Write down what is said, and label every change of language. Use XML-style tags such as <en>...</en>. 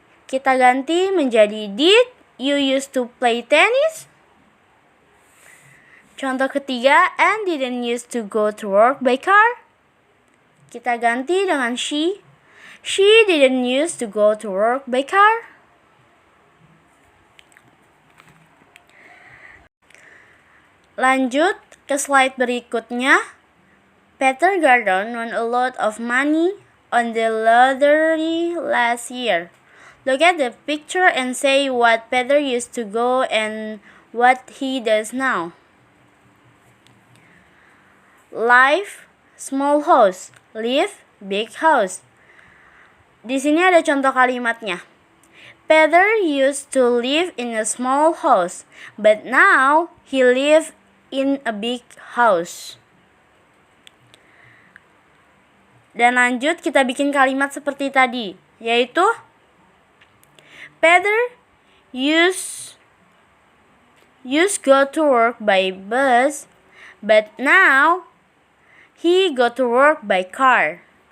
<id>Kita ganti menjadi</id> <en>did you used to play tennis?</en> <id>Contoh ketiga,</id> <en>Anne didn't used to go to work by car.</en> <id>Kita ganti dengan</id> <en>she. She didn't used to go to work by car.</en> <id>Lanjut ke slide berikutnya.</id> <en>Peter Gordon won a lot of money on the lottery last year. Look at the picture and say what Peter used to go and what he does now. Live, small house. Live, big house.</en> <id>Di sini ada contoh kalimatnya.</id> <en>Peter used to live in a small house, but now he lives in a big house.</en> <id>Dan lanjut kita bikin kalimat seperti tadi, yaitu</id> <en>Peter used go to work by bus, but now he go to work by car.</en>